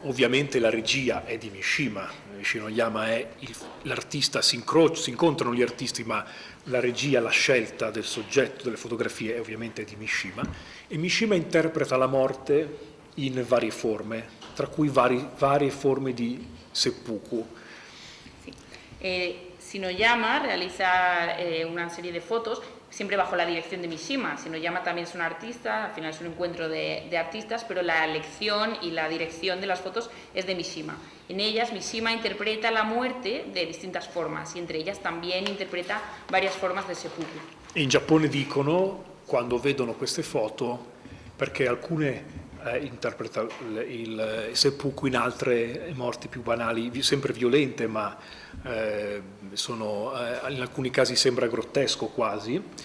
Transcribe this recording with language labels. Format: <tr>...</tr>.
<it>Ovviamente la regia è di Mishima, Shinoyama è l'artista, si incontrano gli artisti, ma la regia, la scelta del soggetto delle fotografie è ovviamente di Mishima, e Mishima interpreta la morte in varie forme, tra cui varie forme di seppuku.</it> <es>Sí. Shinoyama realiza una serie de fotos siempre bajo la dirección de Mishima. Shinoyama también es un artista, al final es un encuentro de artistas, pero la elección y la dirección de las fotos es de Mishima. En ellas Mishima interpreta la muerte de distintas formas y entre ellas también interpreta varias formas de seppuku.</es> <it>In Giappone dicono, quando vedono queste foto, perché alcune interpreta il seppuku, in altre morti più banali, sempre violente, ma in alcuni casi sembra grottesco quasi.</it>